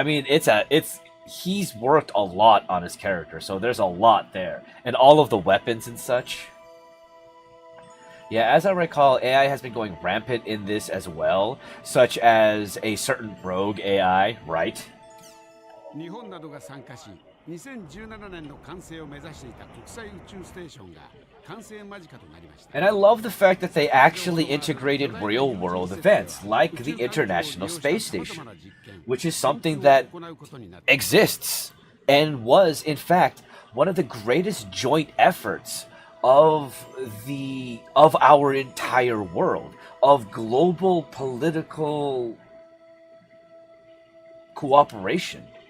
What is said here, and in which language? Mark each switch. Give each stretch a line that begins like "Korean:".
English: I mean, he's worked a lot on his character, so there's a lot there. And all of the weapons and such. Yeah, as I recall, AI has been going rampant in this as well, such as a certain rogue AI, right?
Japanese: 日本などが参加し、2017年の完成を目指していた国際宇宙ステーションが完成間近となりました。
English: And I love the fact that they actually integrated real-world events, like the International Space Station, which is something that exists and was, in fact, one of the greatest joint efforts of our entire world, of global political cooperation.